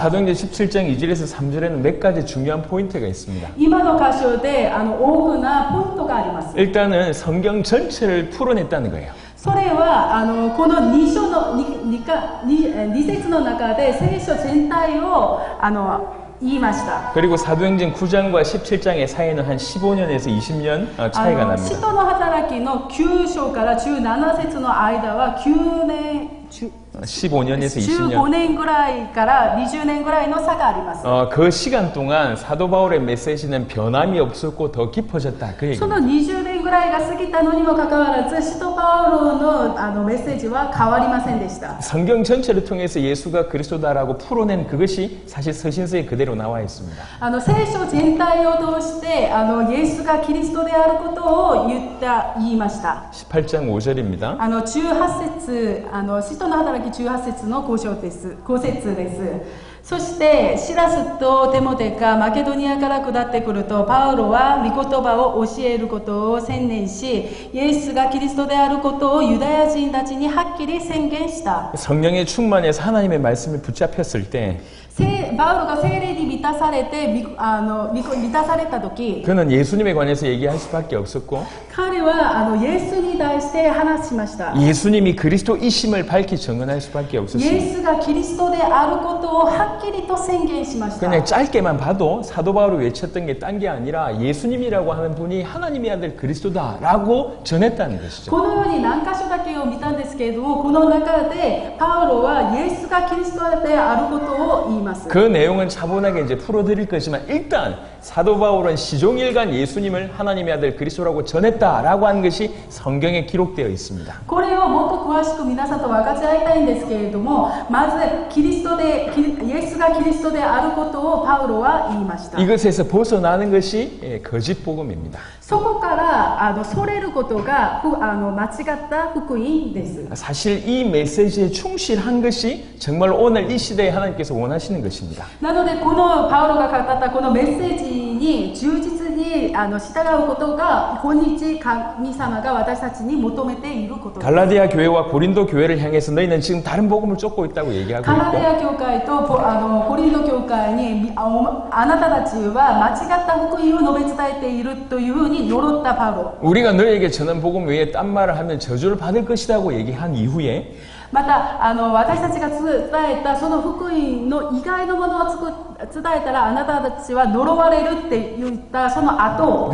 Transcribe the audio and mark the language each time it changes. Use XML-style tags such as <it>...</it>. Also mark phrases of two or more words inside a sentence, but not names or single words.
<ko>사도행전 17장 2절에서 3절에는 몇 가지 중요한 포인트가 있습니다.</ko> <ja>今の箇所で大きなポイントがあります。</ja> <ko>일단은 성경 전체를 풀어냈다는 거예요.</ko> <ja>それはこの2章の2節の中で聖書全体を言いました。</ja> <ko>그리고 사도행전 9장과 17장의 사이는 한 15년에서 20년 차이가</ko> <ja>使</ja> <ko>납니다.</ko> <ja>徒の働きの9章から17節の間は9年</ja> <ko>15년에서 20년.</ko> <ja>15 年ぐらいから20年ぐらいの差があります。</ja> <ko>그 시간 동안 사도 바울의 메시지는 변함이 없었고 더 깊어졌다. 그</ko> <ja>そ</ja> <ko>얘기입니다.</ko> <ja>の20年ぐらいが過ぎたのにもかかわらず使徒パウロのメッセージは変わりませんでした。</ja> <ko>성경 전체를 통해서 예수가 그리스도다라고 풀어낸 그것이 사실 서신서에 그대로 나와 있습니다.</ko> <ja>聖書全体を通してイエスがキリストであることを言いました。</ja> <ko>18장 5절입니다.</ko> <ja>18 節使徒の働き18節の5節です。そしてシラスとテモテがマケドニアから下ってくるとパウロは御言葉を教えることを専念しイエスがキリストであることをユダヤ人たちにはっきり宣言した。</ja> <ko>성령의 충만해서 하나님의 말씀을 붙잡혔을 때</ko> <ja>パウロが聖霊に満たされて満たされた時</ja> <ko>그는 예수님에 관해서 얘기할 수밖에 없었고</ko> <ja>彼はイエスに対して話しました。</ja> <ko>예수님이 그리스도이심을 밝히 증언할 수밖에</ko> <ja>イエ</ja> <ko>없었습니다.</ko> <ja>スがキリストであることをはっきりと宣言しました。</ja> <ko>그냥 짧게만 봐도 사도 바울이 외쳤던 게 딴 게 아니라 예수님이라고 하는 분이 하나님의 아들 그리스도다라고 전했다는 것이죠.</ko> <ja>このように何箇所だけを見たんですけれども、この中でパウロはイエスがキリストであることを言います。</ja> <ko>그 내용은 차분하게 이제 풀어드릴 거지만 일단 사도 바울은 시종일관 예수님을 하나님의 아들 그리스도라고 전했다라고 한 것이 성경에 기록되어 있습니다.</ko> <ja>これをもっと詳しく皆さんと分かち合いたいんですけれども、まずイエスがキリストであることをパウロは言いました。</ja> <ko>이것에서 벗어나는 것이 거짓 복음입니다.</ko> <ja>そこからそれることが間違った福音です。</ja> <ko>사실 이 메시지에 충실한 것이 정말 오늘 이 시대에 하나님께서 원하시는 것입니다.</ko> <ja>なのでこのパウロが語ったこのメッセージに忠実に従うことが今日神様が私たちに求めていることです。</ja> <ko>갈라디아 교회와 고린도 교회를 향해서 너희는 지금 다른 복음을 쫓고 있다고 얘기하고</ko> <ja>カナデ</ja> <ko>있고</ko> <ja>ア教会とコリント教会にあなたたちは間違った福音を述べ伝えているというふうに呪ったパウロ。</ja> <ko>우리가 너희에게 전한 복음 외에 딴 말을 하면 저주를 받을 것이라고 얘기한 이후에</ko> <ja>また私たちが伝えたその福音の以外のものを伝えたらあなたたちは呪われるって言ったその後</ja>